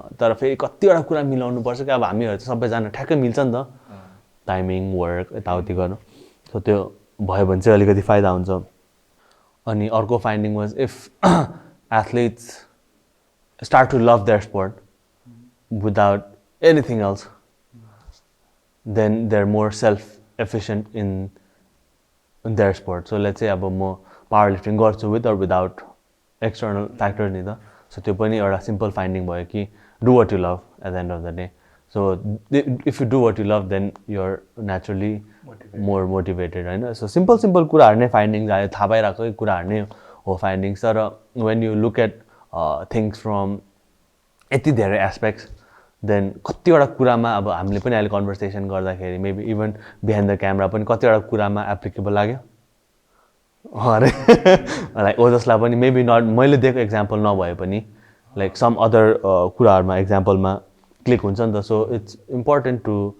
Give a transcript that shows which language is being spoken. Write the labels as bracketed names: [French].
[Nepali] तर फेरि कतिवटा कुरा मिलाउनुपर्छ कि अब हामीहरू चाहिँ सबैजना ठ्याक्कै मिल्छ नि त, टाइमिङ वर्क यताउति गर्नु। सो त्यो भयो भने चाहिँ अलिकति फाइदा हुन्छ। अनि अर्को [English] Finding was if athletes start to love their sport without anything else, then they're more self-efficient in their sport. So let's say [Nepali] अब म [English] powerlifting गर्छु with or without external factors [Nepali] नि त। [English] So [Nepali] त्यो पनि एउटा [English] simple finding [Nepali] भयो कि [English] do what you love at the end of the day. So if you do what you love then you're naturally more motivated होइन। [Nepali] So simple कुराहरू नै फाइन्डिङ्स आयो, थाहा पाइरहेकै कुराहरू नै हो फाइन्डिङ्स। तर [English] when you look at things from [Nepali] यति धेरै एस्पेक्ट्स देन कतिवटा कुरामा अब हामीले पनि अहिले कन्भर्सेसन गर्दाखेरि [English] maybe even behind the camera [Nepali] पनि कतिवटा कुरामा एप्लिकेबल लाग्यो अरे लाइक ओजसलाई पनि मेबी नट मैले दिएको एक्जाम्पल नभए पनि लाइक सम अदर कुराहरूमा एक्जाम्पलमा क्लिक हुन्छ नि त। [English] so it's important to